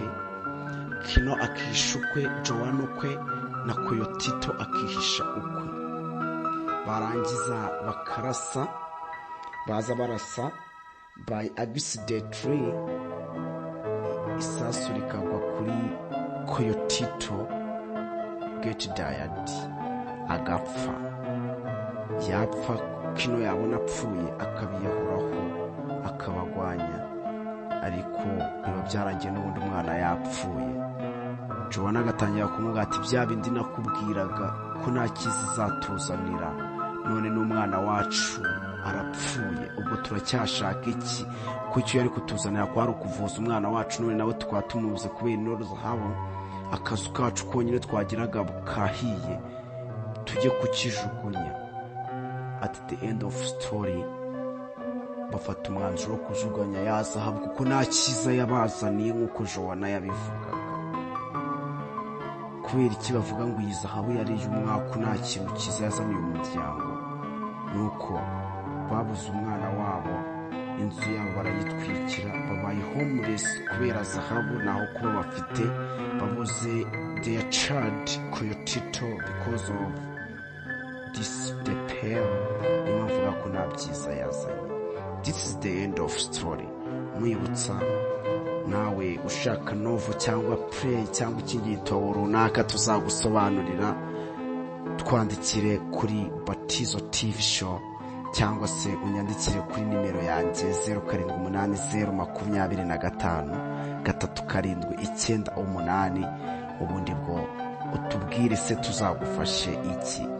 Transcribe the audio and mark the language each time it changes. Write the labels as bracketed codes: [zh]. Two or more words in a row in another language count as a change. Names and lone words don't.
[rw] Kino akihisha ukwe, Joanna ukwe, na Koyotito akihisha ukwe. barangiza bakarasa, baza barasa [en] by accidentally, [rw] isasu rikagwa kuri Koyotito, [en] get died, [rw] agapfa. yapfa, Kino yabona apfuye akabiyahuraho akabagwanya. ariko biba byarangiye n'ubundi umwana yapfuye. Joana agatangira kumubwira ati bya bindi nakubwiraga ko nta cyiza izatuzanira, none n'umwana wacu arapfuye, ubwo turacyashaka iki? Ko icyo yari kutuzanira kwari ukuvuza umwana wacu, none nawe tukaba tumubuze kubera intore zahabu. Akazu kacu konyine twagiraga kahiye, tujye kukijugunya. [en] At the end of story [rw] bafata umwanzuro wo kujugunya ya zahabu kuko nta cyiza yabazaniye nk'uko Joana yabivugaga. Kubera iki bavuga ngo iyi zahabu yari iy'umwaka, nta kintu cyiza yazaniye umuryango? Nuko babuze umwana wabo, inzu yabo barayitwikira, babaye homeless kubera zahabu naho kuba bafite. [en] Babuze their child Coyotito because of this the pair. [rw] Niyo mvuga ko nta byiza yazanye. [en] This is the end of story. [rw] Mwibutsa nawe ushaka novo cyangwa play cyangwa ikindi gitabo runaka tuzagusobanurira, twandikire kuri Batizo TV show cyangwa se unyandikire kuri nimero yanjye 0780253798, ubundi bwo utubwire se tuzagufashe iki.